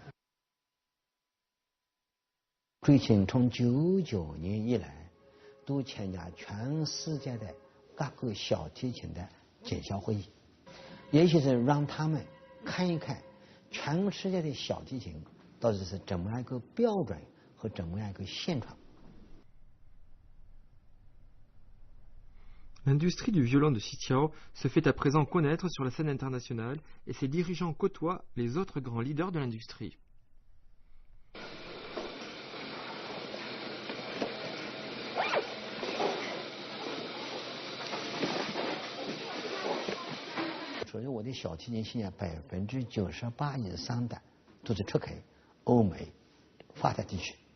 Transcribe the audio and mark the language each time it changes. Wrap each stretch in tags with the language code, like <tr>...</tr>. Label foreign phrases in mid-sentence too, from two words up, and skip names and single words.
<zh>最近从99年以来，都参加全世界的各个小提琴的检销会议，也就是让他们看一看全世界的小提琴到底是怎么样一个标准和怎么样一个现状。</zh> <fr>L'industrie du violon de Xiqiao se fait à présent connaître sur la scène internationale et ses dirigeants côtoient les autres grands leaders de l'industrie.</fr> <zh>所以我的小提琴现在98%以上的都是出口欧美发达地区。</zh>